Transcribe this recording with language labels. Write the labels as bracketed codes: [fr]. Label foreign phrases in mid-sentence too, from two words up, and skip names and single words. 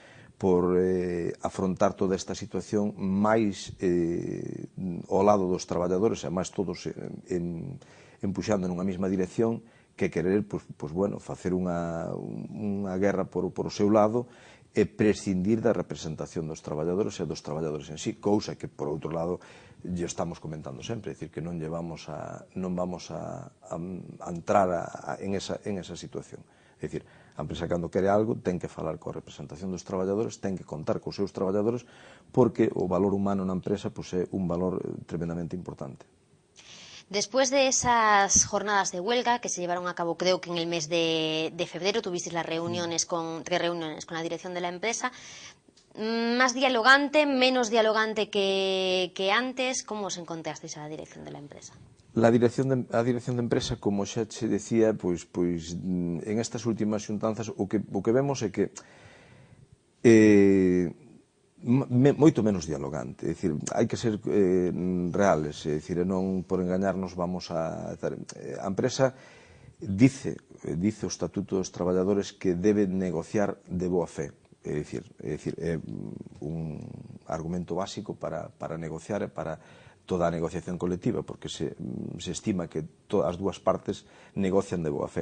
[gl] afrontar toda esta situación máis ao lado dos traballadores, e máis todos empuxando nunha mesma dirección, que querer, facer unha guerra por o seu lado e prescindir da representación dos traballadores e dos traballadores en sí, cousa que, por outro lado, lle estamos comentando sempre, é dicir, que non vamos a entrar en esa situación. É dicir, a empresa cando quere algo ten que falar coa representación dos traballadores, ten que contar cos seus traballadores, porque o valor humano na empresa é un valor tremendamente importante. [es] Después de esas jornadas de huelga que se llevaron a cabo, creo que en el mes de febrero, tuvisteis las reuniones tres reuniones con la dirección de la empresa, más dialogante, menos dialogante que antes. ¿Cómo os encontrasteis a la dirección de la empresa? [gl] A dirección de empresa, como xa se decía, pois en estas últimas xuntanzas o que vemos é que moito menos dialogante, é dicir, hai que ser reales, é dicir, non por engañarnos vamos a empresa dice o Estatuto dos Traballadores que debe negociar de boa fe, é dicir, é un argumento básico para negociar e para toda a negociación colectiva, porque se estima que as dúas partes negocian de boa fe.